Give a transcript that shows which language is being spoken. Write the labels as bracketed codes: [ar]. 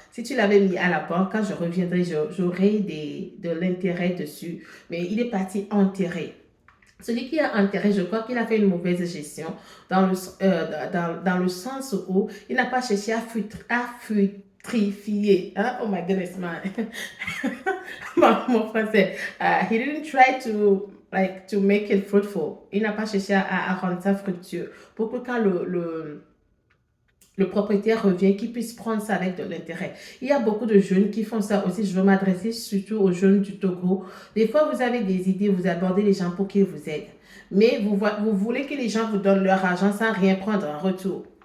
[fr] Si tu l'avais mis à la banque, quand je reviendrai, j'aurai de l'intérêt dessus. Mais il est parti enterrer. Celui qui a enterré, je crois qu'il a fait une mauvaise gestion dans le sens où il n'a pas cherché à fructifier. [en] Hein? Oh my goodness, man. [fr] Mon français. [en] He didn't try to make it fruitful. [fr] Il n'a pas cherché à rendre ça fructueux. Pour que quand le propriétaire revient, qu'il puisse prendre ça avec de l'intérêt. Il y a beaucoup de jeunes qui font ça aussi. Je veux m'adresser surtout aux jeunes du Togo. Des fois, vous avez des idées, vous abordez les gens pour qu'ils vous aident. Mais vous voulez que les gens vous donnent leur argent sans rien prendre en retour.